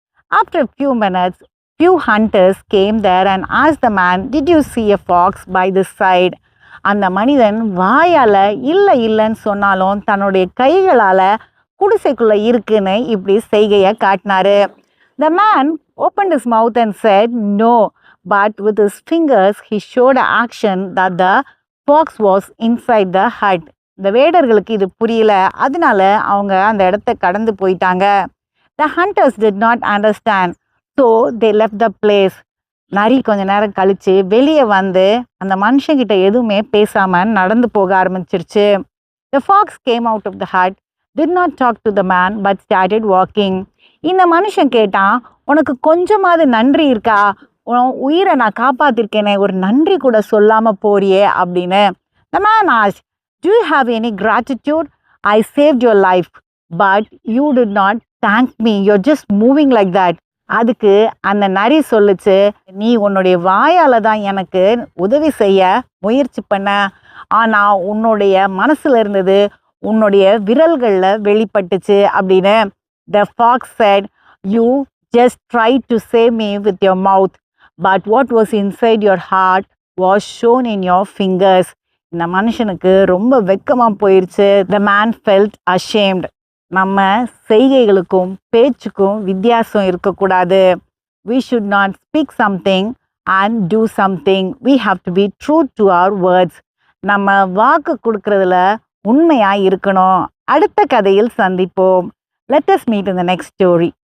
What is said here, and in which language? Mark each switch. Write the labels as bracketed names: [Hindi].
[English] After a few minutes, few hunters came there and asked the man, did you see a fox by this side? [Tamil] அந்த மனிதன் வாயால் இல்லை இல்லைன்னு சொன்னாலும் தன்னுடைய கைகளால் குடிசைக்குள்ளே இருக்குன்னு இப்படி செய்கையை காட்டினாரு. [English] The man opened his mouth and said no, but with his fingers he showed action that the fox was inside the hut. [Tamil] இந்த வேடர்களுக்கு இது புரியல, அதனால அவங்க அந்த இடத்த கடந்து போயிட்டாங்க. [English] The hunters did not understand, so they left the place. [Tamil] நரி கொஞ்ச நேரம் கழிச்சு வெளியே வந்து அந்த மனுஷங்கிட்ட எதுவுமே பேசாம நடந்து போக ஆரம்பிச்சிருச்சு. [English] The fox came out of the hut, did not talk to the man but started walking. [Tamil] இந்த மனுஷன் கேட்டான், உனக்கு கொஞ்சமாவது நன்றி இருக்கா? உன் உயிரை நான் காப்பாத்திருக்கேனே, ஒரு நன்றி கூட சொல்லாம போறியே அப்படின்னு. [English] The man asked, do you have any gratitude? I saved your life, but you did not thank me. You're just moving like that. [Tamil] அதுக்கு அந்த நரி சொல்லுச்சு, நீ உன்னுடைய வாயால் தான் எனக்கு உதவி செய்ய முயற்சி பண்ண, ஆனால் உன்னுடைய மனசில் இருந்தது உன்னுடைய விரல்களில் வெளிப்பட்டுச்சு அப்படின்னு. [English] The fox said, you just tried to save me with your mouth, but what was inside your heart was shown in your fingers. [Tamil] இந்த மனுஷனுக்கு ரொம்ப வெக்கமாக போயிடுச்சு. [English] The man felt ashamed. [Tamil] நம்ம செய்கைகளுக்கும் பேச்சுக்கும் வித்தியாசம் இருக்கக்கூடாது. [English] We should not speak something and do something. We have to be true to our words. [Tamil] நம்ம வாக்கு கொடுக்கறதுல உண்மையாக இருக்கணும். அடுத்த கதையில் சந்திப்போம். [English] Let us meet in the next story.